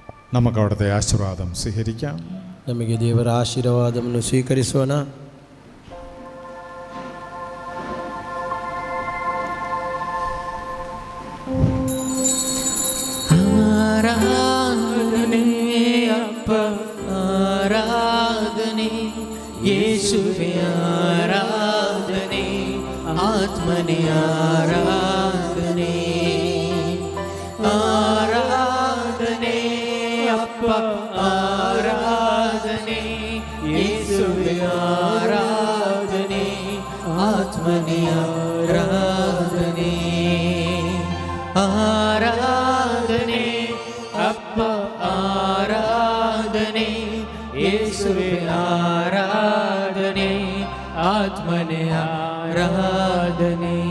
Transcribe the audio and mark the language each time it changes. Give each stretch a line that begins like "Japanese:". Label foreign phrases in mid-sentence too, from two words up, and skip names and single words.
Malayalam: നമുക്ക് അവിടുത്തെ ആശീർവാദം സ്വീകരിക്കാം.
Kannada: ನಮಗೆ ದೇವರ ಆಶೀರ್ವಾದವನ್ನು ಸ್ವೀಕರಿಸೋಣ. ಆರಾಧನೆ ಅಪ್ಪ ಆರಾಧನೆ ಯೇಸುವೆ ಆರಾಧನೆ ಆತ್ಮನೆ ಆರಾಧನೆ ಆರಾಧನೆ ಅಪ್ಪ ಆರಾಧನೆ ಯೇಸುವೆ ಆರಾಧನೆ ಆತ್ಮನೆ ಆರಾಧನೆ ಆರಾಧನೆ ಅಪ್ಪ ಆರಾಧನೆ ಯೇಸುವೆ ಆರಾಧನೆ ಆತ್ಮನೆ ಆರಾಧನೆ.